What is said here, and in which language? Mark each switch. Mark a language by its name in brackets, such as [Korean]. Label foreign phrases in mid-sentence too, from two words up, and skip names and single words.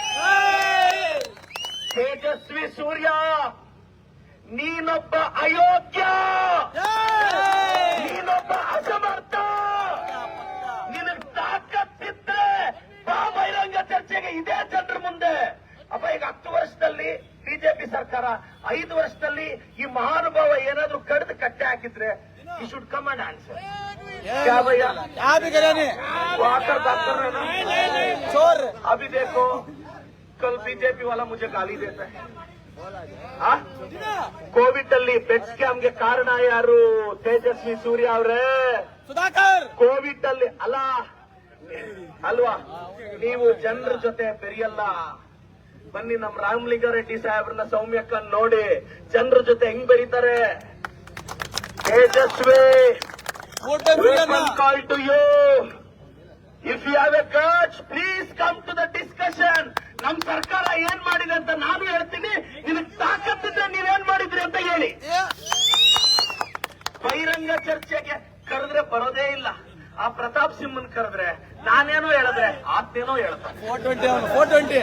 [Kannada] ತೇಜಸ್ವಿ ಸೂರ್ಯ, ನೀನೊಬ್ಬ ಅಯೋಗ್ಯ, ನೀನೊಬ್ಬ ಅಸಮರ್ಥ. ನಿನಗೆ ತಾಕತ್ತಿದ್ರೆ ಬಾ ಬಹಿರಂಗ ಚರ್ಚೆಗೆ ಇದೇ ಜನರ ಮುಂದೆ. ಅಪ್ಪ ಈಗ 10 ವರ್ಷದಲ್ಲಿ ಬಿಜೆಪಿ ಸರ್ಕಾರ, 5 ವರ್ಷದಲ್ಲಿ ಈ ಮಹಾನುಭಾವ ಏನಾದ್ರೂ ಕಡ್ದು ಕಟ್ಟೆ ಹಾಕಿದ್ರೆ [English] you should come and answer. [Hindi] क्या भैया वो आकर बात कर रहे हैं चोर. अभी देखो कल बीजेपी वाला मुझे गाली देता है. [Kannada] ಕೋವಿಡ್ ಅಲ್ಲಿ ಬೆಡ್ ಸ್ಕ್ಯಾಮ್ಗೆ ಕಾರಣ ಯಾರು? ತೇಜಸ್ವಿ ಸೂರ್ಯ ಅವರೇ. ಸುಧಾಕರ್ ಕೋವಿಡ್ ಅಲ್ಲಿ ಅಲ್ವಾ ನೀವು ಜನರ ಜೊತೆ ಬೆರೆಯಲ್ಲ. ಬನ್ನಿ ನಮ್ ರಾಮಲಿಂಗಾರೆಡ್ಡಿ ಸಾಹೇಬ್ರನ್ನ, ಸೌಮ್ಯಕ್ಕ ನೋಡಿ ಜನರ ಜೊತೆ ಹೆಂಗ್ ಬೆರೀತಾರೆ. ತೇಜಸ್ವಿ, [English] open call to you. If you have a guts, please come to the discussion. [Kannada] ನಮ್ ಸರ್ಕಾರ ಏನ್ ಮಾಡಿದೆ ಅಂತ ನಾನು ಹೇಳ್ತೀನಿ. ನಿನಗೆ ತಾಕತ್ತಿದ್ರೆ ನೀವೇನ್ ಮಾಡಿದ್ರಿ ಅಂತ ಹೇಳಿ. ಬಹಿರಂಗ ಚರ್ಚೆಗೆ ಕರೆದ್ರೆ ಬರೋದೇ ಇಲ್ಲ. ಆ ಪ್ರತಾಪ್ ಸಿಂಹನ್ ಕರೆದ್ರೆ ನಾನೇನೋ ಹೇಳಿದ್ರೆ ಆತೇನೋ ಹೇಳ್ತಾನೆ.